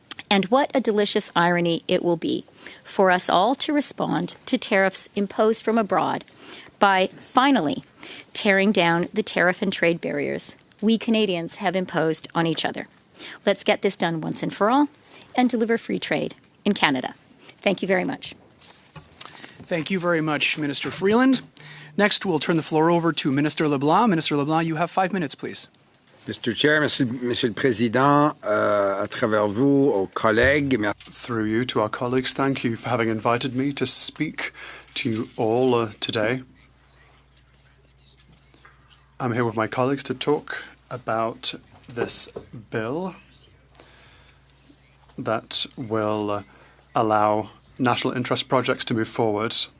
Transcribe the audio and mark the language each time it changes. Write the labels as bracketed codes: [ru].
[en] And what a delicious irony it will be for us all to respond to tariffs imposed from abroad by finally tearing down the tariff and trade barriers we Canadians have imposed on each other. Let's get this done once and for all and deliver free trade in Canada. Thank you very much. Thank you very much, Minister Freeland. Next, we'll turn the floor over to Minister LeBlanc. Minister LeBlanc, you have 5 minutes, please. Mr. [fr] Chair, Monsieur le Président, à travers vous, aux collègues. [en] Through you to our colleagues, thank you for having invited me to speak to you all today. I'm here with my colleagues to talk about this bill that will allow national interest projects to move forward.